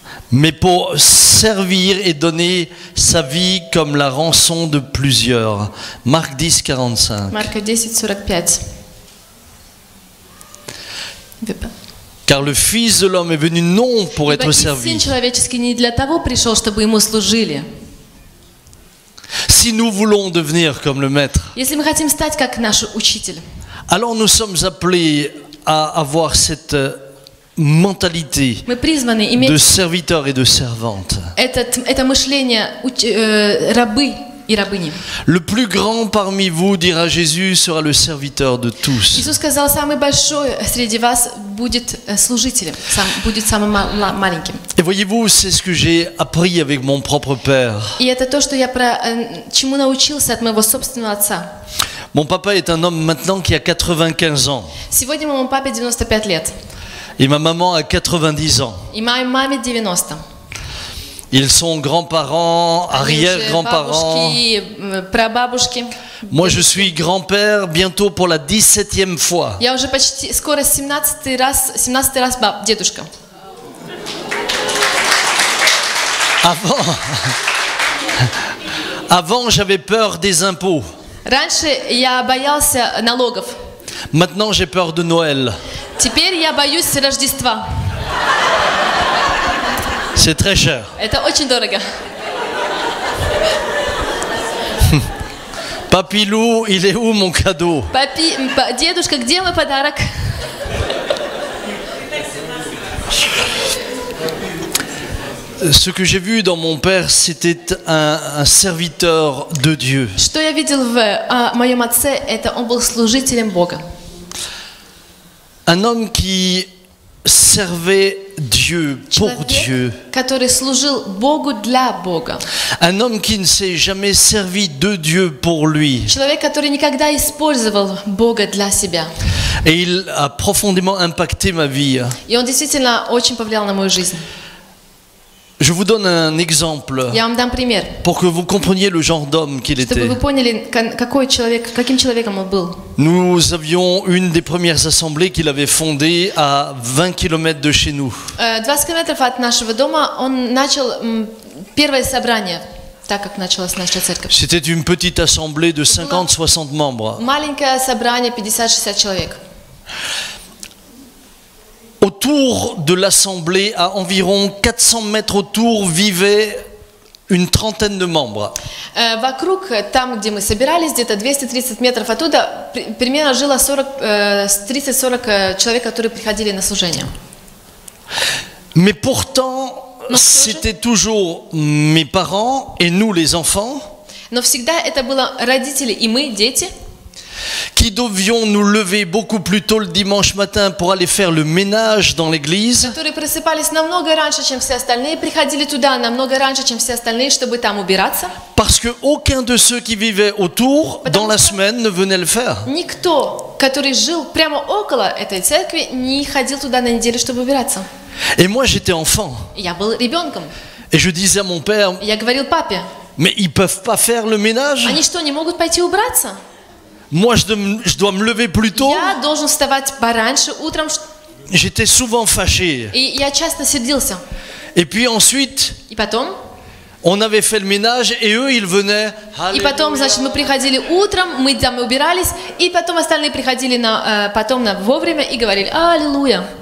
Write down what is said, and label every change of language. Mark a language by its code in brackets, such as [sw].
[fr] mais pour servir et donner sa vie comme la rançon de plusieurs. Marc 10, 45. [ru] Марка 10:45. [fr] Car le Fils de l'homme est venu non pour être [ru] Сын [fr] servi. [ru] человеческий не для того пришел, чтобы ему служили. [fr] Si nous voulons devenir comme le Maître, [ru] Если мы хотим стать как наш учитель, [fr] alors nous sommes appelés à avoir cette mentalité [ru] мы призваны [fr] de [ru] иметь [fr] serviteur et de servante. [ru] это мышление рабы и рабыни. [fr] Le plus grand parmi vous, dira Jésus, sera le serviteur de tous. [ru] Иисус сказал, самый большой среди вас будет служителем, будет самым маленьким. [fr] Et voyez-vous, c'est ce que j'ai appris avec mon propre père. [ru] И это то, что я чему научился от моего собственного отца. [fr] Mon papa est un homme maintenant qui a 95 ans. [ru] Сегодня моему папе 95 лет. [fr] Et ma maman a 90 ans. [ru] И моей маме 90. [fr] Ils sont grands-parents, arrière-grands-parents. [ru] Бабушки, прабабушки. [fr] Moi, je suis grand-père bientôt pour la 17e fois. [ru] Я уже почти, скоро 17 раз дедушка. [fr] Avant, j'avais peur des impôts. [ru] Раньше я боялся налогов. [fr] Maintenant, j'ai peur de Noël. [ru] Теперь я боюсь Рождества. [fr] C'est très cher. [ru] Это очень дорого. [fr] Papilou, il est où mon cadeau? [ru] Дедушка, где мой подарок? [fr] Ce que j'ai vu dans mon père, c'était un serviteur de Dieu. [ru] Что я видел в моем отце, это он был служителем Бога. [fr] Un homme qui servait Dieu pour Dieu. [ru] Который служил Богу для Бога. [fr] Un homme qui ne s'est jamais servi de Dieu pour lui. [ru] Человек, который никогда использовал Бога для себя. [fr] Et il a profondément impacté ma vie. [ru] И он действительно очень повлиял на мою жизнь. [fr] Je vous donne un exemple [ru] Я вам дам пример, [fr] pour que vous compreniez le genre d'homme qu'il [ru] чтобы [fr] était. [ru] вы поняли, каким человеком он был. [fr] Nous avions une des premières assemblées qu'il avait fondée à 20 km de chez nous. [ru] 20 километров от нашего дома он начал первое собрание, так как началась наша церковь. [fr] C'était une petite assemblée de 50-60 membres. [ru] Маленькое собрание, 50-60 человек. [fr] Autour de l'assemblée, à environ 400 mètres autour, vivaient une trentaine de membres. [ru] Вокруг, там, где мы собирались, где-то 230 метров оттуда, примерно жило 30-40 человек, которые приходили на служение. [fr] Mais pourtant, c'était toujours mes parents et nous les enfants. [ru] Но всегда это было родители и мы, дети, [fr] qui devions nous lever beaucoup plus tôt le dimanche matin pour aller faire le ménage dans l'église. [ru] которые просыпались намного раньше, чем все остальные, приходили туда намного раньше, чем все остальные, чтобы там убираться. [fr] Parce que aucun de ceux qui vivaient autour, dans la semaine, ne venait le faire. [ru] Никто, который жил прямо около этой церкви, не ходил туда на неделю, чтобы убираться. [fr] Et moi, j'étais enfant. [ru] Я был ребенком. [fr] Et je disais à mon père, [ru] Я говорил папе, [fr] mais ils peuvent pas faire le ménage? [ru] они что, не могут пойти убраться? [fr] Moi, je dois me lever plus tôt. [ru] Я должен вставать пораньше утром. [fr] J'étais souvent fâché. [ru] И я часто сердился. [fr] Et puis ensuite, [ru] И потом, [fr] on avait fait le ménage et eux, ils venaient. [ru] и потом, значит, мы приходили утром, мы там убирались, и потом остальные приходили вовремя и говорили «Аллилуйя».